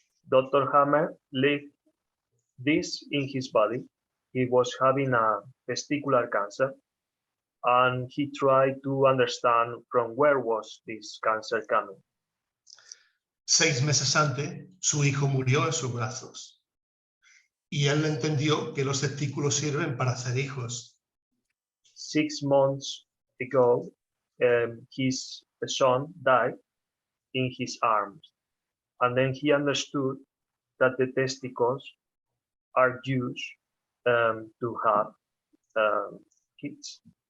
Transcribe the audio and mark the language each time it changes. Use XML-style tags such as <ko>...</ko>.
<en>Dr. Hammer lived this in his body. He was having a testicular cancer, and he tried to understand from where was this cancer coming.</en> <es>6 meses antes, su hijo murió en sus brazos. Y él entendió que los testículos sirven para hacer hijos.</es> <en>6 months ago, his son died in his arms. And then he understood that the testicles are used to have kids.</en>